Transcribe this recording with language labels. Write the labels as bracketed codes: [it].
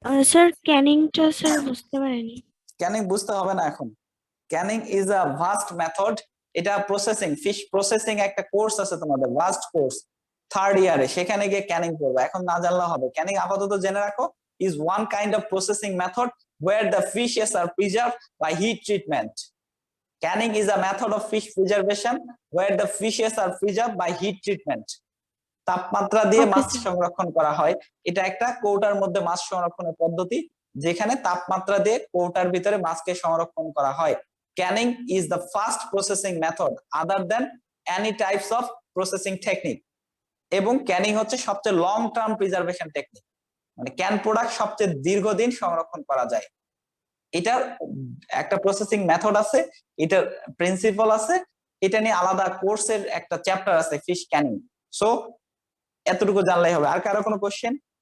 [bn] Sir ক্যানিংটা sir বুঝতে পারিনি। ক্যানিং বুঝতে হবে না এখন। [en] Canning is a vast method. [bn] এটা প্রসেসিং, ফিশ প্রসেসিং একটা কোর্স আছে তোমাদের, ভাস্ট কোর্স, 3rd ইয়ারে, সেখানে গিয়ে ক্যানিং করবে, এখন না জানলে হবে। ক্যানিং আপাতত জেনে রাখো [en] is one kind of processing method where the fishes are preserved by heat treatment. Canning is a method of fish preservation where the fishes are preserved by heat treatment. [bn] তাপমাত্রা দিয়ে [en] Okay, [bn] মাছ [en] sir. [bn] সংরক্ষণ করা হয়। এটা একটা কৌটার মধ্যে মাছ সংরক্ষণের পদ্ধতি, যেখানে তাপমাত্রা দিয়ে কৌটার ভিতরে মাছকে সংরক্ষণ করা হয়। [en] Canning is the fast processing method other than any types of processing technique. [bn] এবং ক্যানিং হচ্ছে সবচেয়ে লং টার্ম প্রিজার্ভেশন টেকনিক, মানে ক্যান প্রোডাক্ট সবচেয়ে দীর্ঘদিন সংরক্ষণ করা যায়। এটার একটা প্রসেসিং মেথড আছে, এটার প্রিন্সিপাল আছে, এটা নিয়ে আলাদা কোর্সের একটা চ্যাপ্টার আছে, ফিশ ক্যানিং। সো এতটুকু জানলেই হবে। আর কারো কোনো কোশ্চেন?